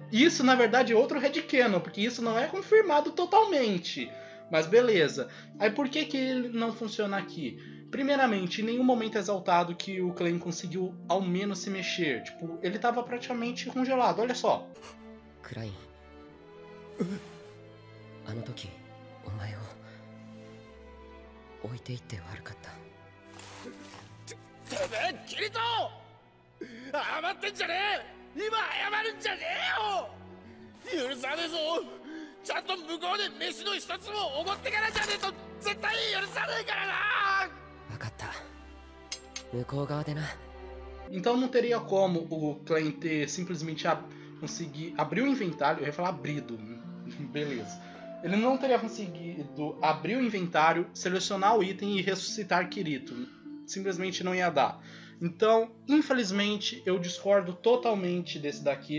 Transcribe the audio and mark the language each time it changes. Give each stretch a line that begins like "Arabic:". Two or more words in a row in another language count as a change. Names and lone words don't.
Portuguese: Isso, na verdade, é outro headcanon, porque isso não é confirmado totalmente. Mas beleza. Aí por que ele não funciona aqui? Primeiramente, em nenhum momento é exaltado que o Clan conseguiu ao menos se mexer. Tipo, ele estava praticamente congelado, olha só. Klein.
Japanese: あの時お前を置いていって悪かった。てめえキリト余ってんじゃねえ。今謝るんじゃねえよ。許さねえぞ。ちゃんと向こうで飯の一つもおごってからじゃねえと絶対許さねえからな。分かった。向こう側でな。
Portuguese: Então não teria como o Clan ter simplesmente conseguir abrir o inventário. Eu ia falar abrido, beleza. Ele não teria conseguido abrir o inventário, selecionar o item e ressuscitar Kirito. Simplesmente não ia dar. Então, infelizmente, eu discordo totalmente desse daqui.